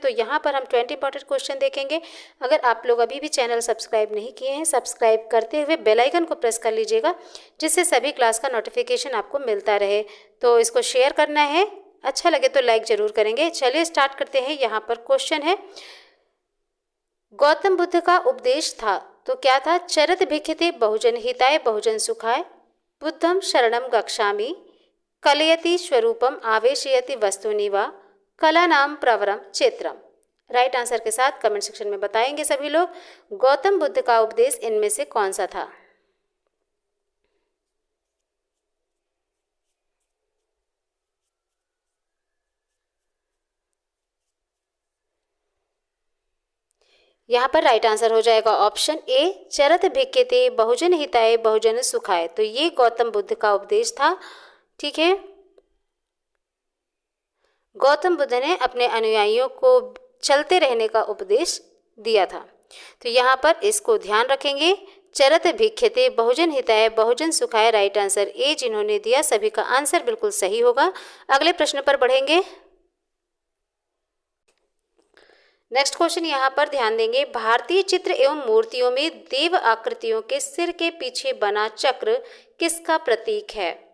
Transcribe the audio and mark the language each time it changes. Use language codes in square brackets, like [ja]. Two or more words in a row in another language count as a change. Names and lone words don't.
[hi] तो यहां पर हम 20 [en] important question [hi] देखेंगे। अगर आप लोग अभी भी [en] channel subscribe [hi] नहीं किए हैं, सब्सक्राइब करते हुए [en] bell icon [hi] को प्रेस कर लीजिएगा, जिससे सभी क्लास का नोटिफिकेशन आपको मिलता रहे। तो इसको शेयर करना है, अच्छा लगे तो लाइक जरूर करेंगे। चलिए स्टार्ट करते हैं। यहाँ पर क्वेश्चन है, गौतम बुद्ध का उपदेश था तो क्या था? [pi] चरत भिक्षते बहुजन हिताय बहुजन सुखाय, बुद्धम शरणम गच्छामि, [sa] कलयति स्वरूपम आवेशयति वस्तुनि वा, कला नाम प्रवरम चित्रम। [en] right answer [hi] के साथ [en] comment section [hi] में बताएंगे सभी लोग, गौतम बुद्ध का उपदेश इनमें से कौन सा था? यहाँ पर [en] right answer [hi] हो जाएगा [en] option A, [pi] चरत भिक्षते बहुजन हिताय बहुजन सुखाय। [hi] तो ये गौतम बुद्ध का उपदेश था। ठीक है, गौतम बुद्ध ने अपने अनुयायियों को चलते रहने का उपदेश दिया था। तो यहाँ पर इसको ध्यान रखेंगे, [pi] चरत भिक्षते बहुजन हिताय बहुजन सुखाय। [en] right answer A [hi] जिन्होंने दिया, सभी का आंसर बिल्कुल सही होगा। अगले प्रश्न पर बढ़ेंगे। [en] next question [hi] यहाँ पर ध्यान देंगे, भारतीय चित्र एवं मूर्तियों में देव आकृतियों के सिर के पीछे बना चक्र किसका प्रतीक है?